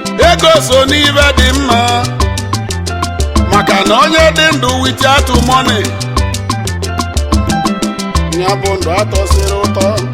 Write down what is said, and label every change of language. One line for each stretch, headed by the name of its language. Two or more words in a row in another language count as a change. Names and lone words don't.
Igbo: Ego so n'ibe dị mma, maka na onye dị ndụ
English: with out money,
Igbo: ya bụ ndụ atọsịrị ụtọ.